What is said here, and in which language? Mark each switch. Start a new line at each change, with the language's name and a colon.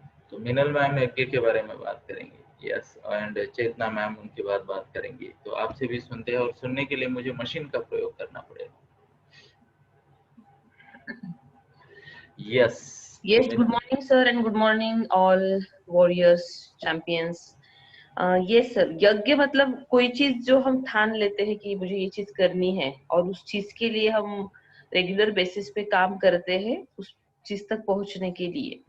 Hindi: तो मिनल मैम यज्ञ के बारे में बात करेंगे, यस, एंड चेतना मैम उनके बाद बात करेंगी। तो आपसे भी सुनते हैं, और सुनने के लिए मुझे मशीन का प्रयोग करना पड़ेगा।
English: Yes, Yes, good morning, sir, and good morning, all warriors, champions. yes, sir.
Hindi: यज्ञ मतलब कोई चीज जो हम ठान लेते हैं कि मुझे ये चीज करनी है, और उस चीज के लिए हम रेगुलर बेसिस पे काम करते हैं उस चीज तक पहुंचने के लिए.